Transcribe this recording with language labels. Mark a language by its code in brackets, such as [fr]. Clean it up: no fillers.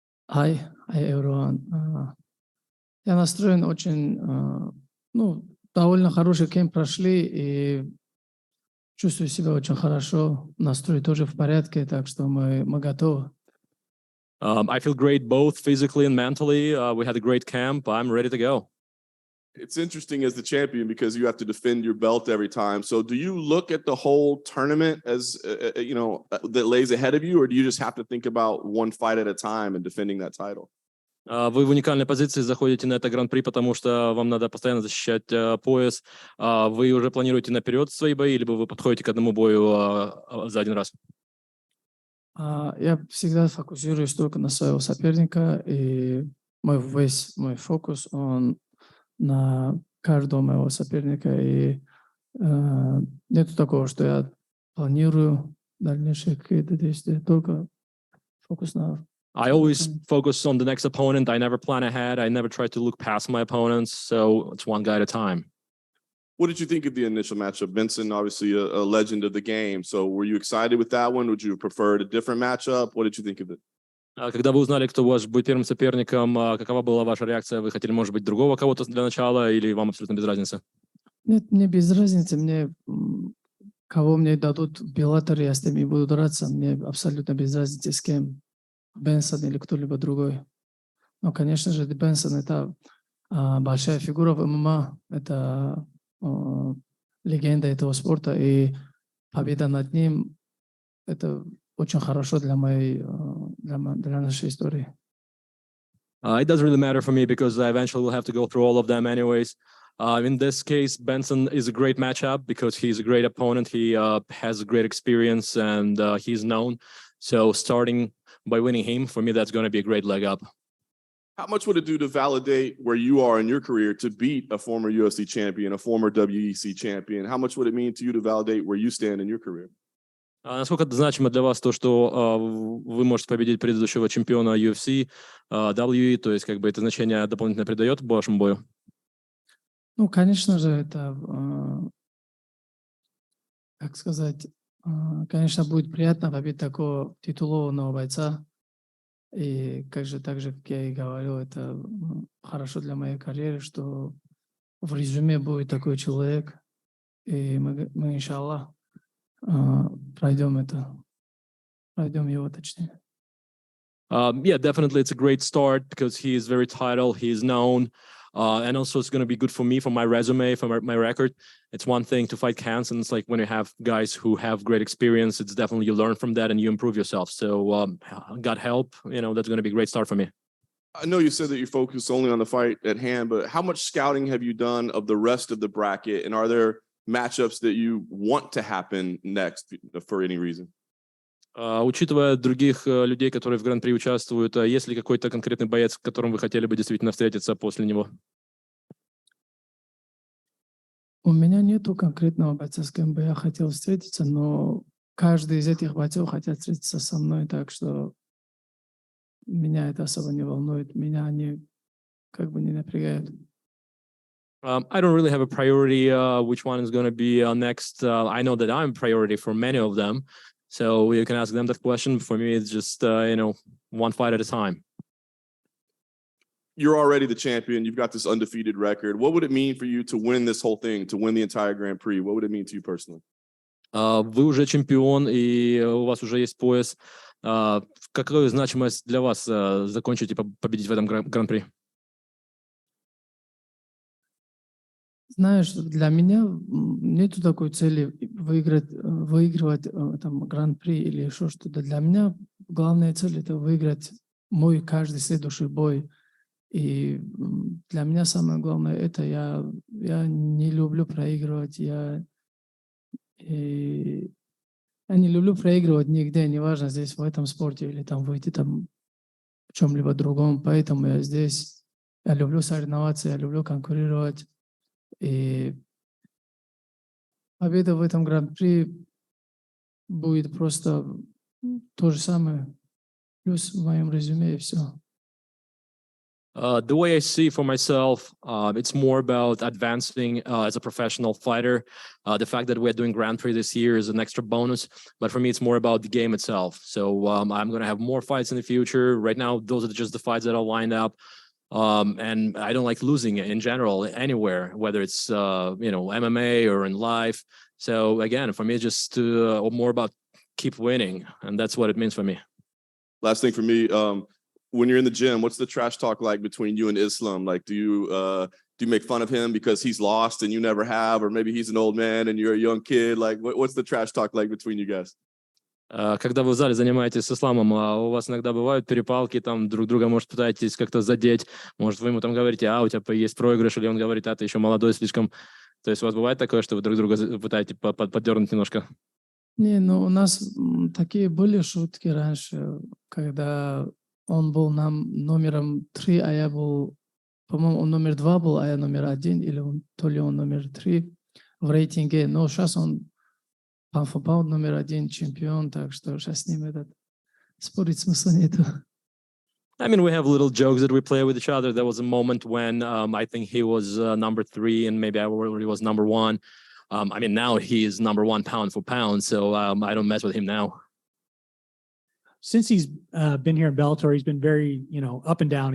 [en] Hi everyone. [ru] Я настроен очень, довольно хороший кемп прошли и чувствую себя очень хорошо. Настрой тоже в порядке, так что мы готовы. [en] I feel great both physically and mentally. We had a great camp. I'm ready to go. It's interesting as the champion because you have to defend your belt every time. So do you look at the whole tournament as, that lays ahead of you, or do you just have to think about one fight at a time and defending that title? [ru] Вы в уникальной позиции заходите на это гран-при, потому что вам надо постоянно защищать пояс. Вы уже планируете наперед свои бои, либо вы подходите к одному бою за один раз? Я всегда фокусируюсь только на своего соперника, и весь мой фокус, он на каждого моего соперника, и нету такого, что я планирую дальнейшие какие-то действия, только фокус на... [en] I always focus on the next opponent. I never plan ahead. I never try to look past my opponents, so it's one guy at a time. What did you think of the initial matchup? Benson, obviously a legend of the game, so were you excited with that one? Would you have preferred a different matchup? What did you think of it? [ru] Когда вы узнали, кто ваш будет первым соперником, какова была ваша реакция? Вы хотели, может быть, другого кого-то для начала, или вам абсолютно без разницы? Нет, мне без разницы. Кого мне дадут в Bellator, я с ними буду драться. Мне абсолютно без разницы, с кем. Бенсон или кто-либо другой. Но, конечно же, Бенсон — это большая фигура в ММА. Это легенда этого спорта. И победа над ним — это очень хорошо для нашей истории. [en] It doesn't really matter for me because I eventually will have to go through all of them anyways. In this case, Benson is a great matchup because he's a great opponent. He has a great experience and he's known. So starting by winning him, for me, that's going to be a great leg up. How much would it do to validate where you are in your career to beat a former UFC champion, a former WEC champion? How much would it mean to you to validate where you stand in your career? [ru] Насколько это значимо для вас то, что вы можете победить предыдущего чемпиона UFC, WE, то есть как бы это значение дополнительно придает вашему бою? Ну, конечно же, это, как сказать, конечно, будет приятно победить такого титулованного бойца. И так же, как я и говорил, это хорошо для моей карьеры, что в резюме будет такой человек. И мы иншаллах, пройдем его, точнее. [en] Yeah, definitely it's a great start because he is very titled, he is known, and also it's going to be good for me, for my resume, for my record. It's one thing to fight cans, and it's like when you have guys who have great experience, it's definitely you learn from that and you improve yourself. So God help, that's going to be a great start for me. I know you said that you focus only on the fight at hand, but how much scouting have you done of the rest of the bracket, and are there matchups that you want to happen next for any reason? [ru] Учитывая других людей, которые в Гран-при участвуют, есть ли какой-то конкретный боец, с которым вы хотели бы действительно встретиться после него? У меня нету конкретного бойца, с кем бы я хотел встретиться, но каждый из этих бойцов хотят встретиться со мной, так что меня это особо не волнует, меня они как бы не напрягают. [en] I don't really have a priority which one is going to be next. I know that I'm a priority for many of them. So you can ask them that question. For me, it's just, one fight at a time. You're already the champion. You've got this undefeated record. What would it mean for you to win this whole thing, to win the entire Grand Prix? What would it mean to you personally? [ru] Вы уже чемпион, и у вас уже есть пояс. Какая значимость для вас закончить и победить в этом Гран-при? Знаешь, для меня нету такой цели выигрывать там Гран-при или еще что-то. Для меня главная цель — это выиграть мой каждый следующий бой. И для меня самое главное — это я не люблю проигрывать. Я не люблю проигрывать нигде, неважно, здесь в этом спорте или там выйти там в чем-либо другом. Поэтому я здесь. Я люблю соревноваться, я люблю конкурировать. И победа в этом Гран-при будет просто то же самое, плюс в моем резюме, и все. [en] The way I see for myself, it's more about advancing as a professional fighter. The fact that we're doing Grand Prix this year is an extra bonus, but for me, it's more about the game itself. So I'm going to have more fights in the future. Right now, those are just the fights that are lined up. And I don't like losing in general anywhere, whether it's MMA or in life. So again, for me, it's just more about keep winning, and that's what it means for me. Last thing for me, when you're in the gym, what's the trash talk like between you and Islam? Like, do you make fun of him because he's lost and you never have, or maybe he's an old man and you're a young kid? Like, what's the trash talk like between you guys? [ru] Когда вы в зале занимаетесь с Исламом, у вас иногда бывают перепалки, там друг друга, может, пытаетесь как-то задеть, может, вы ему там говорите, у тебя есть проигрыш, или он говорит, ты еще молодой слишком. То есть у вас бывает такое, что вы друг друга пытаетесь поддернуть немножко? Не, ну у нас такие были шутки раньше, когда он был нам номером 3, а я был, по-моему, он номер 2 был, а я номер 1, или то ли он номер 3 в рейтинге. Но сейчас он паунд номер 1 чемпион, так что сейчас с ним спорить смысла нету. [en] I mean, we have little jokes that we play with each other. There was a moment when I think he was number 3 and maybe I already was number 1. I mean, now he is number 1 pound for pound, so I don't mess with him now. Since he's been here in Bellator, he's been very, up and down.